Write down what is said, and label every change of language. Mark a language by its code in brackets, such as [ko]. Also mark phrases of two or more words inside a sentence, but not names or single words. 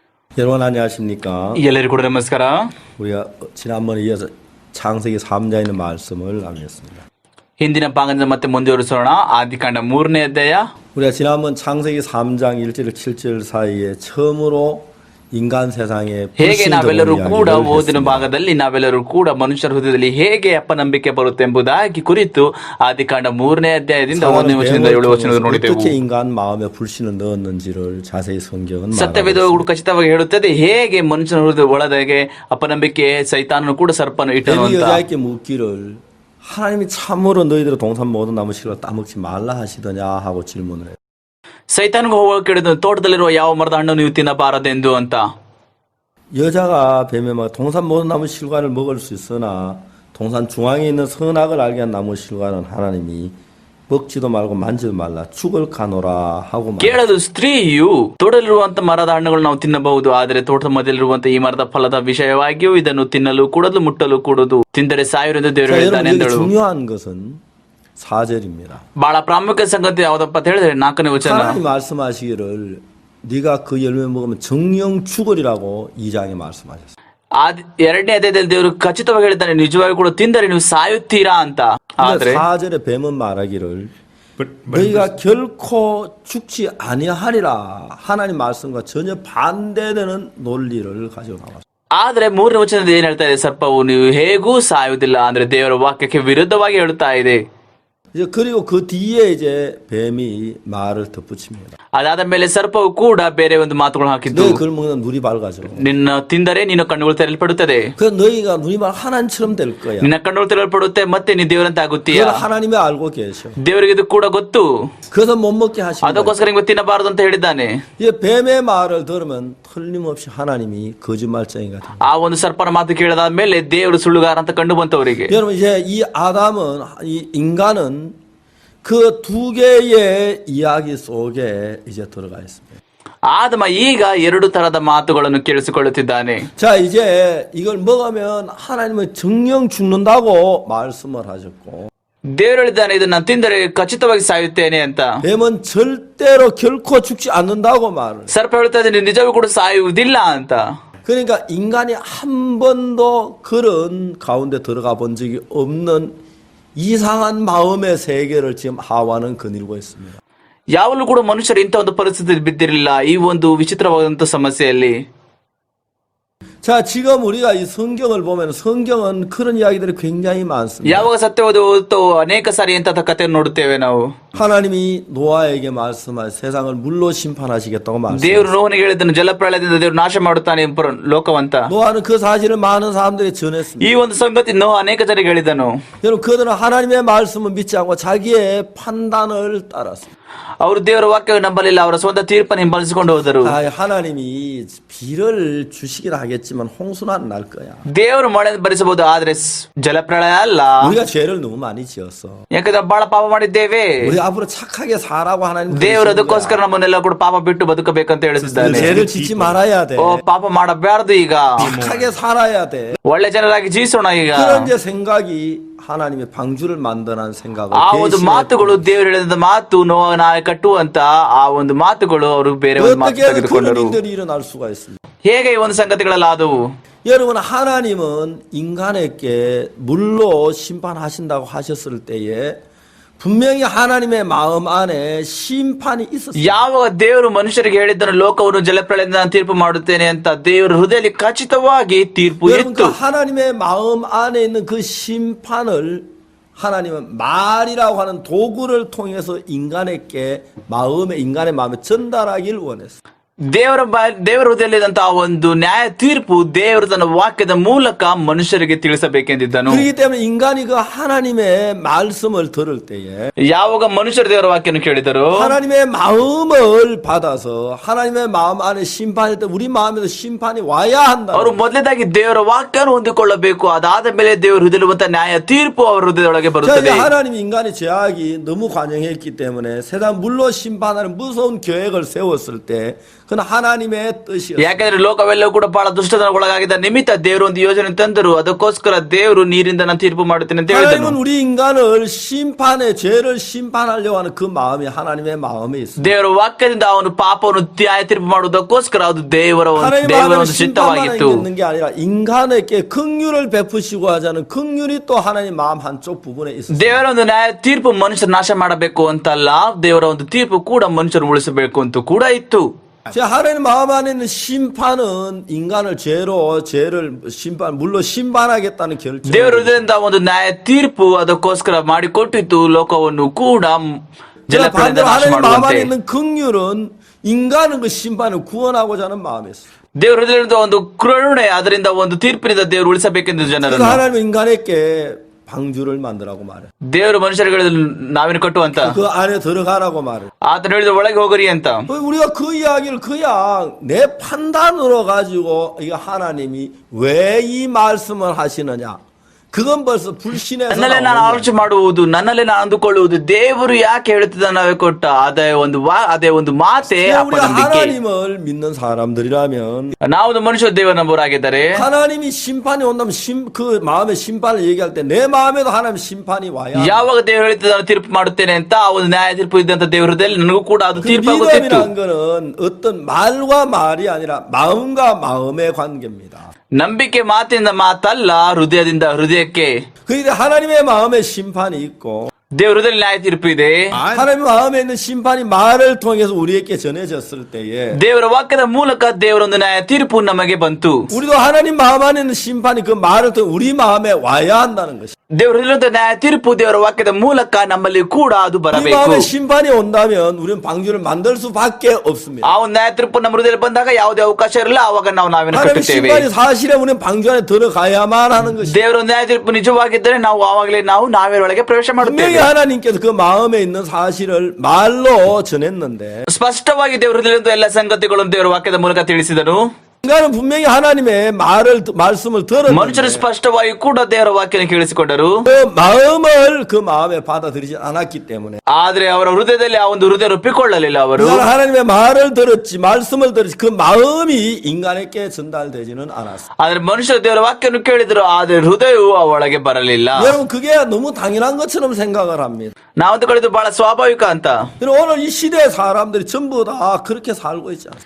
[ko] 여러분 안녕하십니까? [kn] ಎಲ್ಲರಿಗೂ ಕೂಡ ನಮಸ್ಕಾರ. [ko] 우리가 지난번에 이어서 창세기 3장에 있는 말씀을 나누겠습니다. [kn] ಹಿಂದಿನ ಭಾಗದಿಂದ ಮತ್ತೆ ಮುಂದುವರಿಸೋಣ. ಆದಿಕಾಂಡ 3ನೇ ಅಧ್ಯಾಯ. [ko] 우리가 지난번 창세기 3장 1절 7절 사이에 처음으로 인간 세상에 [kn] ಹೇಗೆ ನಾವೆಲ್ಲರೂ ಕೂಡ ಓದಿನ [ko] 했습니다. [kn] ಭಾಗದಲ್ಲಿ ನಾವೆಲ್ಲರೂ ಕೂಡ ಮನುಷ್ಯರ ಹೃದಯದಲ್ಲಿ ಹೇಗೆ ಅಪನಂಬಿಕೆ ಬರುತ್ತೆ ಎಂಬುದಾಗಿ ಕುರಿತು ಆದಿಕಾಂಡ 3ನೇ ಅಧ್ಯಾಯದಿಂದ 1ನೇ ವಚನದಿಂದ 7ನೇ ವಚನದ ನೋಡಿದೆವು. [ko] 어떻게 인간 마음에 불신을 넣었는지를 자세히 성경은 [kn] ಸತ್ಯವೇದಗಳು ಖಚಿತವಾಗಿ ಹೇಳುತ್ತದೆ ಹೇಗೆ ಮನುಷ್ಯನ ಹೃದಯ ಒಳಗೆ ಅಪನಂಬಿಕೆ ಸೈತಾನನು ಕೂಡ ಸರ್ಪನು ಇಟ್ಟನು ಅಂತ. [ko] 여자에게 묻기를 하나님이 참으로 너희들의 동산 모든 나무 실과 따먹지 말라 하시더냐 하고 질문을 해요. [kn] ಸೈತಾನಗೂ ಹೋಗಕ್ಕೆ ಹೇಳಿದ ತೋಟದಲ್ಲಿರುವ ಯಾವ ಮರದ ಹಣ್ಣು ನೀವು ತಿನ್ನಬಾರದೆಂದು ಅಂತ. [ko] 여자가 뱀에 막 동산 모든 나무 실과를 먹을 수 있으나 동산 중앙에 있는 선악을 알게 한 나무 실과는 하나님이 먹지도 말고 만지도 말라 죽을 가노라 하고 [kn] ಕೇಳಲು ಸ್ತ್ರೀಯು ತೋಟದಲ್ಲಿರುವಂತ ಮರದ ಹಣ್ಣುಗಳು ನಾವು ತಿನ್ನಬಹುದು, ಆದರೆ ತೋಟದ ಮಧ್ಯದಲ್ಲಿರುವಂತ ಈ ಮರದ ಫಲದ ವಿಷಯವಾಗಿಯೂ ಇದನ್ನು ತಿನ್ನಲು ಕೂಡದು ಮುಟ್ಟಲು ಕೂಡದು, ತಿಂದರೆ ಸಾಯುವುದೆಂದು ದೇವರು ಹೇಳಿದ್ದಾನೆ ಎಂದಳು. [ko] 중요한 것은 4절입니다. [kn] ಬಹಳ ಪ್ರಾಮುಖ್ಯ ಸಂಗತಿ ಯಾವ್ದಪ್ಪ ಅಂತ ಹೇಳಿದ್ರೆ 4ನೇ ವಚನ. [ko] 하나님 말씀하시기를 네가 그 열매 먹으면 정령 죽으리라고 2장에 말씀하셨어요. [kn] 2ನೇ ಅಧ್ಯಾಯದಲ್ಲಿ ದೇವರು ಖಚಿತವಾಗಿ ಹೇಳಿದ್ದಾನೆ ನಿಜವಾಗಿ ಕೂಡ ತಿಂದರೆ ನೀವು ಸಾಯುತ್ತೀರಾ ಅಂತ. ಆದ್ರೆ [ko] 4절에 뱀은 말하기를 너희가 결코 죽지 아니하리라 하나님 말씀과 전혀 반대되는 논리를 가지고 나왔어요. [kn] ಆದ್ರೆ 3ನೇ ವಚನದಲ್ಲಿ ಏನ್ ಹೇಳ್ತಾ ಇದೆ, ಸರ್ಪವು ನೀವು ಹೇಗೂ ಸಾಯುವುದಿಲ್ಲ ಅಂದ್ರೆ ದೇವರ ವಾಕ್ಯಕ್ಕೆ ವಿರುದ್ಧವಾಗಿ ಹೇಳುತ್ತಾ ಇದೆ. [ko] 이제 그리고 그 뒤에 이제 뱀이 말을 덧붙입니다. [kn] ಅದಾದ ಮೇಲೆ ಸರ್ಪವು ಕೂಡ ಬೇರೆ ಒಂದು ಮಾತುಗಳು ಹಾಕಿದ್ದು, [ko] 너희 그걸 먹는 눈이 밝아져. [kn] ನಿನ್ನ ತಿಂದರೆ ನಿನ್ನ ಕಣ್ಣುಗಳು ತೆರೆಯಲ್ಪಡುತ್ತದೆ, [ko] 그래서 너희가 눈이 말 하나님처럼 될 거야. [kn] ನಿನ್ನ ಕಣ್ಣುಗಳು ತೆರೆಯಲ್ಪಡುತ್ತೆ, ಮತ್ತೆ ನೀ ದೇವರಂತೆ ಆಗುತ್ತೀಯ. [ko] 그걸 하나님이 알고 계셔. [kn] ದೇವರಿಗೆ ಇದು ಕೂಡ ಗೊತ್ತು, [ko] 그래서 못 먹게 하시는 거야. [kn] ಅದಕ್ಕೋಸ್ಕರ ನಿಮಗೆ ತಿನ್ನಬಾರದು ಅಂತ ಹೇಳಿದ್ದಾನೆ. [ko] 이 뱀의 말을 들으면 틀림없이 하나님이 거짓말쟁이가 됩니다. [kn] ಆ ಒಂದು ಸರ್ಪನ ಮಾತು ಕೇಳಿದಾದ ಮೇಲೆ ದೇವರು ಸುಳ್ಳುಗಾರ ಅಂತ ಕಂಡು ಬಂತವರಿಗೆ. [ko] 여러분 이제 이 아담은 이 인간은 그 두 개의 이야기 속에 이제 들어가 있습니다. [kn] ಆದಮ ಈಗ 2 ತರದ ಮಾತುಗಳನ್ನು ಕೇಳಿಸಿಕೊಳ್ಳುತ್ತಿದ್ದಾನೆ. [ko] 자 이제 이걸 먹으면 하나님은 정령 죽는다고 말씀을 하셨고, [kn] ದೇವರು ಹೇಳಿದ್ದಾನೆ ಇದನ್ನ ತಿಂದರೆ ಖಚಿತವಾಗಿ ಸಾಯುತ್ತೇನೆ ಅಂತ. [ko] 뱀은 절대로 결코 죽지 않는다고 말을. [kn] ಸರ್ಪ ಹೇಳ್ತಾ ಇದೆ ನಿಜವೂ ಕೂಡ ಸಾಯುವುದಿಲ್ಲ ಅಂತ. [ko] 그러니까 인간이 한 번도 그런 가운데 들어가 본 적이 없는 이상한 마음의 세계를 지금 하와는 거닐고 있습니다. [kn] ಯಾವಲ್ಲೂ ಕೂಡ ಮನುಷ್ಯರು ಇಂಥ ಒಂದು ಪರಿಸ್ಥಿತಿ ಬಿದ್ದಿರಲಿಲ್ಲ, ಈ ಒಂದು ವಿಚಿತ್ರವಾದಂತ ಸಮಸ್ಯೆಯಲ್ಲಿ. [ko] 자 지금 우리가 이 성경을 보면 성경은 그런 이야기들이 굉장히 많습니다. [kn] ಯಾವಾಗ ಸತ್ಯವಾದ ಓದುತ್ತೋ ಅನೇಕ ಸಾರಿ ಇಂತಹ ಕಥೆಯನ್ನು ನೋಡುತ್ತೇವೆ ನಾವು. [ko] 하나님이 노아에게 말씀한 세상을 물로 심판하시겠다고 말씀. [kn] ದೇವರು ನೋಹನಿಗೆ ಹೇಳಿದ್ದನು ಜಲಪ್ರಳಯದಿಂದ ದೇವರು ನಾಶ ಮಾಡುತ್ತಾನೆ ಲೋಕವಂತ. [ko] 노아는 그 사실을 많은 사람들이 전했습니다. [kn] ಈ ಒಂದು ಸಂಗತಿ ನೋಹ ಅನೇಕ ಜನರಿಗೆ ಹೇಳಿದನು. [ko] 여러분 그들은 하나님의 말씀을 믿지 않고 자기의 판단을 따랐습니다. [kn] ಅವರು ದೇವರ ವಾಕ್ಯವನ್ನು ನಂಬಲಿಲ್ಲ, ಅವರ ಸ್ವಂತ ತೀರ್ಪನ್ನು ಹಿಂಬಾಲಿಸಿಕೊಂಡು ಹೋದರು. [ko] 하나님이 비를 주시긴 하겠지만 홍수는 안 날 거야. [kn] ದೇವರು ಮಳೆ ಬರಿಸಬಹುದು, ಆದ್ರೆ ಜಲಪ್ರಳಯ ಅಲ್ಲ. [ko] 우리가 죄를 너무 많이 지었어. [kn] ಯಾಕಂದ್ರೆ ಬಹಳ ಪಾಪ ಮಾಡಿದ್ದೇವೆ. [ko] 우리 앞으로 착하게 살라고 하나님. [kn] ದೇವರು ಅದಕ್ಕೋಸ್ಕರ ನಮ್ಮನ್ನೆಲ್ಲ ಕೂಡ ಪಾಪ ಬಿಟ್ಟು ಬದುಕಬೇಕಂತ ಹೇಳಿದ್ದಾನೆ. [ko] 죄를 짓지 말아야 돼. [kn] ಪಾಪ ಮಾಡಬಾರದು, ಈಗ [ko] 착하게 살아야 돼. [kn] ಒಳ್ಳೆ ಜನರಾಗಿ ಜೀವಿಸೋಣ. ಈಗ [ko] 그런 이제 생각이 하나님의 방주를 만드는 생각을. [kn] ಆ ಒಂದು ಮಾತುಗಳು ದೇವರು ಹೇಳಿದ ಮಾತು ನೋವನ ಕಟ್ಟುವಂತ ಆ ಒಂದು ಮಾತುಗಳು ಅವರು ಬೇರೆ ಒಂದು ಮಾತು [ko] 어떻게 그런 [kn] ತೆಗೆದುಕೊಂಡರು. [ko] 일들이 일어날 수가 있습니다. [kn] ಹೇಗೆ ಈ ಒಂದು ಸಂಗತಿಗಳೆಲ್ಲ ಆದವು? [ko] 여러분 하나님은 인간에게 물로 심판하신다고 하셨을 때에 분명히 하나님의 마음 안에 심판이 있었어요. [kn] ಯಾವಾಗ ದೇವರು ಮನುಷ್ಯರಿಗೆ ಹೇಳಿದ್ದನು ಲೋಕವನ್ನು ಜಲಪ್ರಳಯದಿಂದ ನಾನು ತೀರ್ಪು ಮಾಡುತ್ತೇನೆ ಅಂತ ದೇವರ ಹೃದಯದಲ್ಲಿ ಖಚಿತವಾಗಿ ತೀರ್ಪು [ko] 여러분 그 [kn] ಇತ್ತು. [ko] 하나님의 마음 안에 있는 그 심판을 하나님은 말이라고 하는 도구를 통해서 인간의 마음에 전달하길 원했어요. [kn] ದೇವರ ಹೃದಯದಲ್ಲಿದ್ದಂತಹ ಒಂದು ನ್ಯಾಯ ತೀರ್ಪು ದೇವರು ತನ್ನ ವಾಕ್ಯದ ಮೂಲಕ ಮನುಷ್ಯರಿಗೆ ತಿಳಿಸಬೇಕೆಂದಿದ್ದನು. [ko] 그렇기 때문에 인간이 그 하나님의 말씀을 들을 때에 [kn] ಯಾವಾಗ ಮನುಷ್ಯರು ದೇವರ ವಾಕ್ಯವನ್ನು ಕೇಳಿದರು, [ko] 하나님의 마음을 받아서 하나님의 마음 안에 심판일 때 우리 마음에도 심판이 와야 한다. [kn] ಅವರು ಮೊದಲೇದಾಗಿ ದೇವರ ವಾಕ್ಯವನ್ನು ಹೊಂದಿಕೊಳ್ಳಬೇಕು, ಅದಾದ ಮೇಲೆ ದೇವರ ಹೃದಯವಿರುವಂತಹ ನ್ಯಾಯ ತೀರ್ಪು ಅವರ ಹೃದಯದೊಳಗೆ ಬರುತ್ತದೆ. [ko] 하나님 인간의 죄악이 너무 관영했기 때문에 세상 물로 심판하는 무서운 계획을 세웠을 때 그건 하나님의 뜻이었어요. [kn] ಯಾಕಂದ್ರೆ ಲೋಕವೆಲ್ಲವೂ ಕೂಡ ಬಹಳ ದುಷ್ಟತನಗೊಳಗಾಗಿದ್ದ ನಿಮಿತ್ತ ದೇವರು ಒಂದು ಯೋಜನೆ ತಂದರು. ಅದಕ್ಕೋಸ್ಕರ ದೇವರು ನೀರಿಂದ ನಾನು ತೀರ್ಪು ಮಾಡುತ್ತೇನೆ ಅಂತ ಹೇಳಿದನು. [ko] 하나님은 우리 인간을 심판의 죄를 심판하려고 하는 그 마음이 하나님의 마음에 있어요. [kn] ದೇವರ ವಾಕ್ಯದಿಂದ ಅವನು ಪಾಪವನ್ನು ನ್ಯಾಯ ತೀರ್ಪು ಮಾಡುವುದಕ್ಕೋಸ್ಕರ ಅದು ದೇವರ [ko] 하나님 [kn] ಒಂದು [ko] 마음에는 심판만 [kn] ಚಿತ್ತವಾಗಿತ್ತು. [ko] 있는 게 아니라 인간에게 긍휼을 베푸시고 하자는 긍휼이 또 하나님 마음 한쪽 부분에 있어요. [kn] ದೇವರ ಒಂದು ನ್ಯಾಯ ತೀರ್ಪು ಮನುಷ್ಯರು ನಾಶ ಮಾಡಬೇಕು ಅಂತಲ್ಲ, ದೇವರ ಒಂದು ತೀರ್ಪು ಕೂಡ ಮನುಷ್ಯರು ಉಳಿಸಬೇಕು ಅಂತ ಕೂಡ ಇತ್ತು. [ko] 하나님 마음 안에 있는 심판은 인간을 죄를 물론 심판하겠다는 결정. [kn] ದೇವರ ಹೃದಯದಿಂದ ಒಂದು ನ್ಯಾಯ ತೀರ್ಪು ಅದಕ್ಕೋಸ್ಕರ ಮಾಡಿಕೊಟ್ಟಿತ್ತು, ಲೋಕವನ್ನು ಕೂಡ ಜಲಪ್ರಳಯದಿಂದ [ko] 반대로 [kn] ನಾಶ [ko] 하나님 마음 [kn] ಮಾಡುವಂತೆ. [ko] 안에 있는 긍휼은 인간은 그 심판을 구원하고자 하는 마음이었어요. [kn] ದೇವರ ಹೃದಯದಿಂದ ಒಂದು ಕರುಣೆ, ಅದರಿಂದ ಒಂದು ತೀರ್ಪಿನಿಂದ ದೇವರು ಉಳಿಸಬೇಕೆಂದು [ko] 그래서 [kn] ಜನರನ್ನು. [ko] 하나님 인간에게 방주를 만들라고 말해. [kn] ದೇವರು ಮನುಷ್ಯರಿಗೆ ಹೇಳಿದ್ರು ನಾವಿನ ಕಟ್ಟು ಅಂತ. [ko] 그 안에 들어가라고 말해. [kn] ಆತನು ಹೇಳಿದ್ರು ಒಳಗೆ ಹೋಗರಿ ಅಂತ. [ko] 우리가 그 이야기를 그냥 내 판단으로 가지고 이거 하나님이 왜 이 말씀을 하시느냐. 그건 벌써 불신에서 [kn] ನನ್ನಲ್ಲೇ ನಾನು ಆಲೋಚನೆ ಮಾಡುವುದು, ನನ್ನಲ್ಲೇ ನಾನು ಅಂದುಕೊಳ್ಳುವುದು, ದೇವರು ಯಾಕೆ ಹೇಳುತ್ತಿದ್ದಾನೆ ಕೊಟ್ಟ ಅದೇ ಒಂದು ಮಾತೆ [ko] 우리가 [kn] ಅಪನಂಬಿಕೆ. [ko] 하나님을 믿는 사람들이라면 [kn] ನಾವು ಮನುಷ್ಯ ದೇವರ ನಂಬರಾಗಿದ್ದಾರೆ. [ko] 하나님이 심판이 온다면 그 마음의 심판을 얘기할 때 내 마음에도 하나님 심판이 와야 [kn] ಯಾವಾಗ ದೇವರು ಹೇಳ್ತಿದ್ದಾನೆ ತೀರ್ಪು ಮಾಡುತ್ತೇನೆ ಅಂತ, ಆ ಒಂದು ನ್ಯಾಯ ತೀರ್ಪು ಇದ್ದಂತ ದೇವರದಲ್ಲಿ ನನಗೂ ಕೂಡ ಅದು [ko] 그 [kn] ತೀರ್ಪಾಗುತ್ತಿತ್ತು. [ko] 믿음이라는 거는 어떤 말과 말이 아니라 마음과 마음의 관계입니다. [kn] ನಂಬಿಕೆ ಮಾತಿನಿಂದ ಮಾತಲ್ಲ, ಹೃದಯದಿಂದ ಹೃದಯಕ್ಕೆ. [ko] 그런데 하나님의 마음에 심판이 있고 [kn] ದೇವರ ಹೃದಯದಲ್ಲಿ ನ್ಯಾಯ ತೀರ್ಪು ಇದೆ. [ko] 하나님 마음에 있는 심판이 말을 통해서 우리에게 전해졌을 때에 [kn] ದೇವರ ವಾಕ್ಯದ ಮೂಲಕ ದೇವರ ಒಂದು ನ್ಯಾಯ ತೀರ್ಪು ನಮಗೆ ಬಂತು. [ko] 우리도 하나님 마음 안에 있는 심판이 그 말을 통해 우리 마음에 와야 한다는 것이. [kn] ದೇವರ ಹೃದಯದ ನ್ಯಾಯ ತೀರ್ಪು ದೇವರ ವಾಕ್ಯದ ಮೂಲಕ ನಮ್ಮಲ್ಲಿ ಕೂಡ ಅದು [ko] 우리 [kn] ಬರಬೇಕು. [ko] 마음에 심판이 온다면 우리는 방주를 만들 수밖에 없습니다. [kn] ಆ ಒಂದು ನ್ಯಾಯ ತೀರ್ಪು ನಮ್ಮ ಹೃದಯದಲ್ಲಿ ಬಂದಾಗ ಯಾವುದೇ ಅವಕಾಶ ಇರಲ್ಲ, ಆವಾಗ ನಾವೇನು [ko] 하나님 [kn] ಕಟ್ಟುತ್ತೇವೆ. [ko] 심판이 사실에 우리는 방주 안에 들어가야만 하는 것이. [kn] ದೇವರ ಒಂದು ನ್ಯಾಯ ತೀರ್ಪು ನಿಜವಾಗಿದ್ದರೆ ನಾವು ಆವಾಗಲೇ ನಾವೇ ಒಳಗೆ ಪ್ರವೇಶ [ko] 분명히 [kn] ಮಾಡುತ್ತೇವೆ. [ko] 하나님께서 그 마음에 있는 사실을 말로 전했는데 [kn] ಸ್ಪಷ್ಟವಾಗಿ ದೇವರ ಹೃದಯದ ಎಲ್ಲ ಸಂಗತಿಗಳನ್ನು ದೇವರ ವಾಕ್ಯದ ಮೂಲಕ ತಿಳಿಸಿದನು. [ko] 인간은 분명히 하나님의 말씀을 [kn] ಮನುಷ್ಯರು [ko] 들었는데 [kn] ಸ್ಪಷ್ಟವಾಗಿ ಕೂಡ ದೇವರ ವಾಕ್ಯನ ಕೇಳಿಸಿಕೊಂಡರು. [ko] 그 마음을 그 마음에 받아들이지 않았기 때문에 [kn] ಆದ್ರೆ ಅವರ ಹೃದಯದಲ್ಲಿ ಆ ಒಂದು ಹೃದಯ ಒಪ್ಪಿಕೊಳ್ಳಲಿಲ್ಲ ಅವರು. [ko] 그러나 하나님의 말을 들었지 말씀을 들었지 그 마음이 인간에게 전달되지는 않았어. [kn] ಆದ್ರೆ ಮನುಷ್ಯರು ದೇವರ ವಾಕ್ಯವನ್ನು ಕೇಳಿದ್ರು, ಆದ್ರೆ ಹೃದಯವು ಒಳಗೆ ಬರಲಿಲ್ಲ. [ko] 여러분 그게 너무 당연한 것처럼 생각을 합니다. [kn] ನಾವು ಅಂದುಕೊಳ್ಳಿದ್ದು ಬಹಳ ಸ್ವಾಭಾವಿಕ ಅಂತ. [ko] 그리고 오늘 이 시대의 사람들이 전부 다 그렇게 살고 있지 않습니까?